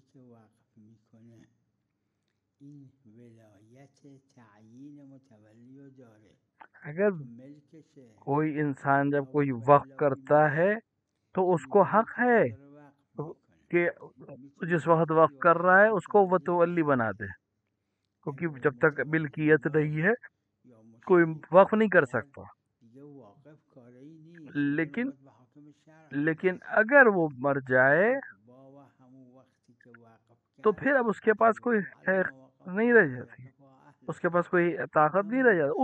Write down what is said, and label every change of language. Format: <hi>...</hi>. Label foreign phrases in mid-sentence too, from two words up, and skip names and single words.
<fa>که وقف میکنه این ولایت تعیین متولی رو داره. اگر ملکشه</fa> <ur>کوئی انسان جب کوئی وقف کرتا ہے تو اس کو حق ہے کہ جس وقت وقف کر رہا ہے اس کو متولی بنا دے، کیونکہ جب تک ملکیت نہیں ہے کوئی وقف نہیں کر سکتا. لیکن اگر وہ مر جائے تو پھر اب اس کے پاس کوئی خیر نہیں رہ جاتی، اس کے پاس کوئی طاقت نہیں رہ جاتی.</ur>